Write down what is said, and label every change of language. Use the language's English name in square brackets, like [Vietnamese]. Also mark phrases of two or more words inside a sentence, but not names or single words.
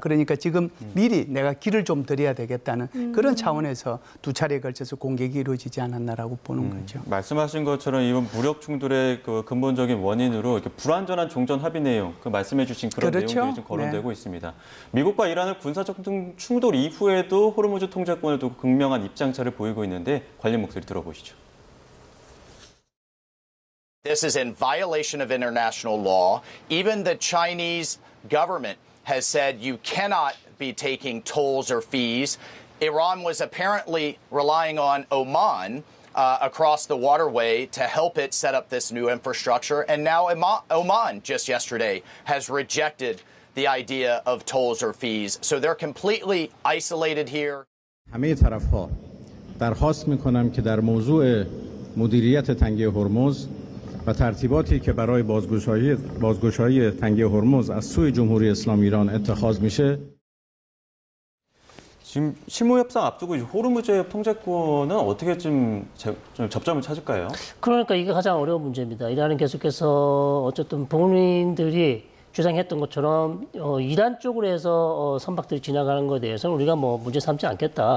[Korean] 그러니까 지금 미리 내가 길을 좀 드려야 되겠다는 그런 차원에서 2차례에 걸쳐서 공격이 이루어지지 않았나라고 보는 거죠. 말씀하신 것처럼 이번 무력 충돌의 그 근본적인 원인으로 이렇게 불완전한 종전 합의 내용, 그 말씀해주신 그런 내용들이 좀 거론되고 있습니다. 미국과 이란의 군사적 충돌 이후에도 호르무즈 통제권을 두고 극명한 입장차를 보이고 있는데 관련 목소리 들어보시죠. [English] This is in violation of international law. Even the Chinese government has said you cannot be taking tolls or fees. Iran was apparently relying on Oman across the waterway to help it set up this new infrastructure. And now Oman just yesterday has rejected the idea of tolls or fees. So they're completely isolated here. [Persian] همه طرف‌ها درخواست می‌کنم که در موضوع مدیریت تنگه هرمز و ترتیباتی که برای بازگشایی تنگه هرمز از سوی جمهوری اسلامی ایران اتخاذ میشه. [Korean] 지금 실무 협상 앞두고 호르무즈 해협 통제권은 어떻게 좀 접점을 찾을까요? 그러니까 이게 가장 어려운 문제입니다. 이란은 계속해서 어쨌든 본인들이 주장했던 것처럼 이란 쪽으로 해서 선박들이 지나가는 것에 대해서는 우리가 뭐 문제 삼지 않겠다.